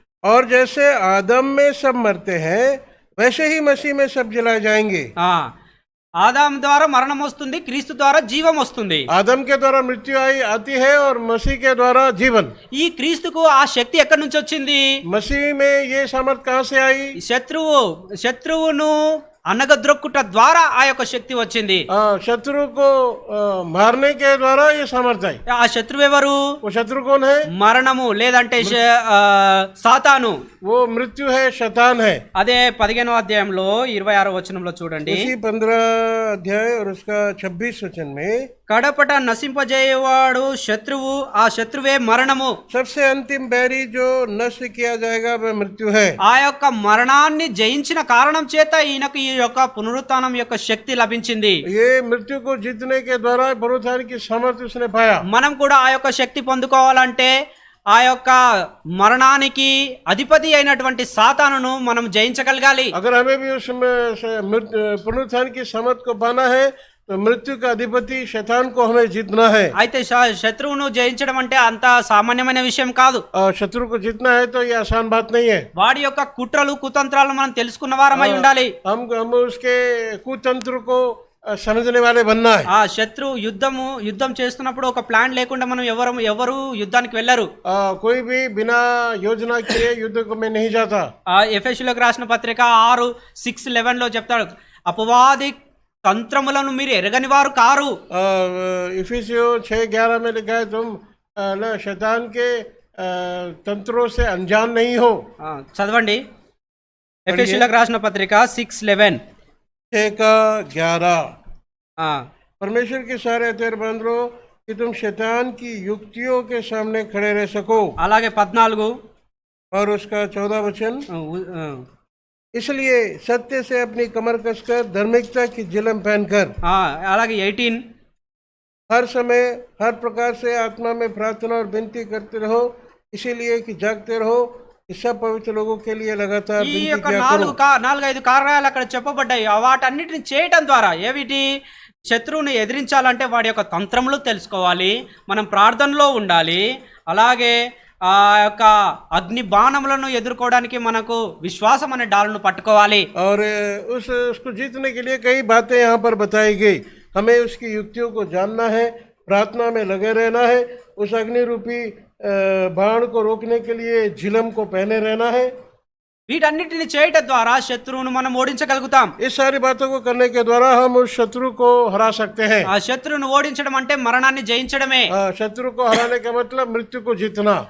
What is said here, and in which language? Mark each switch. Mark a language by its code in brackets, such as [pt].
[hi] और जैसे आदम में सब मरते हैं वैसे ही मसीह में सब जलाए जाएंगे। [te] ఆదాము ద్వారా మరణం వస్తుంది, క్రీస్తు ద్వారా జీవం వస్తుంది. [hi] आदम के द्वारा मृत्यु आती है और मसीह के द्वारा जीवन। [te] ఈ క్రీస్తుకు ఆ శక్తి ఎక్కడి నుంచి వచ్చింది? [hi] मसीह में ये सामर्थ कहाँ से आई? [te] శత్రువును అనగద్రొక్కుట ద్వారా ఆ యొక్క శక్తి వచ్చింది. [hi] शत्रु को मारने के द्वारा ये सामर्थ आई। [te] ఆ శత్రువు ఎవరు? [hi] वो शत्रु कौन है? [te] మరణము లేదంటే సాతాను. [hi] वो मृत्यु है, शैतान है। [te] అదే 15వ అధ్యాయంలో 26వ వచనంలో చూడండి. [hi] इसी 15 अध्याय और उसका 26 वचन में, [te] కడపట నశింపజేయవాడు శత్రువు, ఆ శత్రువే మరణము. [hi] सबसे अंतिम बैरी जो नष्ट किया जाएगा वह मृत्यु है। [te] ఆ యొక్క మరణాన్ని జయించిన కారణం చేత ఈయనకు ఈ యొక్క పునరుత్థానం యొక్క శక్తి లభించింది. [hi] ये मृत्यु को जीतने के द्वारा पुनरुत्थान की सामर्थ्य उसने पाया। [te] మనం కూడా ఆ యొక్క శక్తి పొందుకోవాలంటే ఆ యొక్క మరణానికి అధిపతి అయినటువంటి సాతానును మనం జయించగలగాలి. [hi] अगर हमें भी उस पुनरुत्थान की सामर्थ्य को पाना है तो मृत्यु का अधिपति शैतान को हमें जीतना है। [te] అయితే శత్రువును జయించడం అంటే అంత సామాన్యమైన విషయం కాదు. [hi] शत्रु को जीतना है तो ये आसान बात नहीं है। [te] వాడి యొక్క కుట్రలు కుతంత్రాలు మనం తెలుసుకున్న వారమై ఉండాలి. [hi] हम उसके कुतंत्र को समझने वाले बनना है। [te] ఆ శత్రు యుద్ధం చేస్తున్నప్పుడు ఒక ప్లాన్ లేకుండా మనం ఎవరు యుద్ధానికి వెళ్ళరు. [hi] कोई भी बिना योजना किए युद्ध में नहीं जाता। [te] ఎఫెసీయులకు రాసిన పత్రిక 6:11 లో చెప్తాడు, అపవాది తంత్రములను మీరు ఎరగని వారు కారు. [hi] इफिसियों 6:11 में लिखा है, तुम शैतान के तंत्रों से अनजान नहीं हो। [te] చదవండి, ఎఫెసీయులకు రాసిన పత్రిక 6:11. [hi] 6:11 परमेश्वर के सारे हथियार बांध लो कि तुम शैतान की युक्तियों के सामने खड़े रह सको। [te] అలాగే 14 [hi] और उसका 14 वचन, इसलिए सत्य से अपनी कमर कसकर धार्मिकता की जिलम पहनकर, [te] అలాగే 18, [hi] हर समय हर प्रकार से आत्मा में प्रार्थना और विनती करते रहो, इसीलिए कि जागते रहो, सब पवित्र लोगों के लिए लगातार [te] ఈ యొక్క 4-5 కార్యాలు అక్కడ చెప్పబడ్డాయి. వాటన్నిటిని చేయటం ద్వారా ఏమిటి? శత్రువుని ఎదిరించాలంటే వాడి యొక్క తంత్రములు తెలుసుకోవాలి, మనం ప్రార్థనలో ఉండాలి, అలాగే ఆ యొక్క అగ్ని బాణములను ఎదుర్కోవడానికి మనకు విశ్వాసం అనే డాలును పట్టుకోవాలి. [hi] और उसको जीतने के लिए कई बातें यहाँ पर बताई गई। हमें उसकी युक्तियों को जानना है, प्रार्थना में लगे रहना है, उस अग्नि रूपी बाण को रोकने के लिए झिलम को पहने रहना है। [te] వీటన్నిటిని చేయటం ద్వారా శత్రువును మనం ఓడించగలుగుతాం. [hi] इस सारी बातों को करने के द्वारा हम उस शत्रु को हरा सकते हैं। [te] ఆ శత్రువును ఓడించడం అంటే మరణాన్ని జయించడమే. [hi] शत्रु को हराने का मतलब मृत्यु को जीतना।